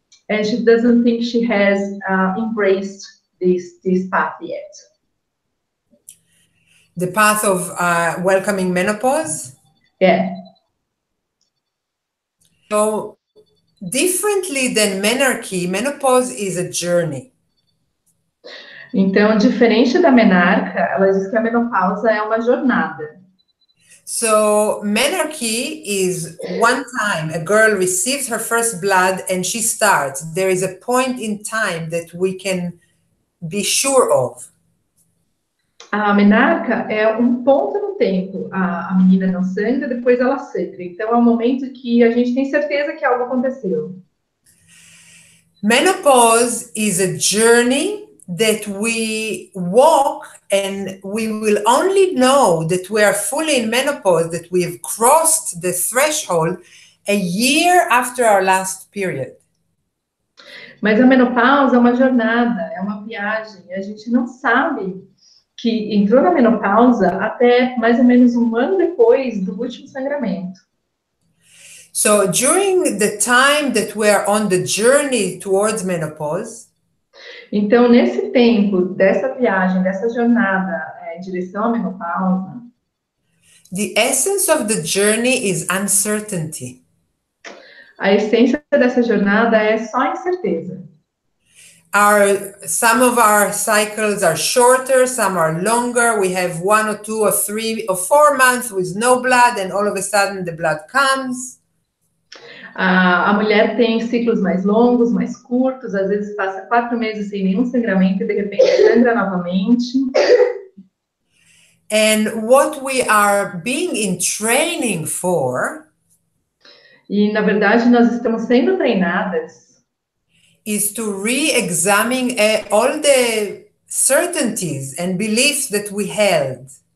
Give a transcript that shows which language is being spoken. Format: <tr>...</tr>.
<en>And she doesn't think she has embraced this path yet. the path of welcoming menopause. Yeah. So differently than menarche, menopause is a journey.</en> <pt>Então, diferente da menarca, ela diz que a menopausa é uma jornada.</pt> <en>So menarche is one time a girl receives her first blood and she starts. There is a point in time that we can be sure of.</en> <pt>A menarca é um ponto no tempo. A menina não sangra, depois ela sangra. Então, é um momento que a gente tem certeza que algo aconteceu.</pt> <en>Menopause is a journey that we walk, and we will only know that we are fully in menopause, that we have crossed the threshold a year after our last period.</en> <pt>Mas a menopausa é uma jornada, é uma viagem. A gente não sabe que entrou na menopausa até mais ou menos um ano depois do último sangramento.</pt> <en>So during the time that we are on the journey towards menopause,</en> <pt>então, nesse tempo dessa viagem, dessa jornada em direção à menopausa,</pt> <en>the essence of the journey is uncertainty.</en> <pt>A essência dessa jornada é só incerteza.</pt> <en>Some of our cycles are shorter, some are longer. We have 1 or 2 or 3 or 4 months with no blood, and all of a sudden the blood comes.</en> <pt>A mulher tem ciclos mais longos, mais curtos, às vezes passa 4 meses sem nenhum sangramento e de repente sangra novamente.</pt> <en>And what we are being in training for</en> <pt>E, na verdade, nós estamos sendo treinadas</pt> <en>is to re-examine all the certainties and beliefs that we held.</en>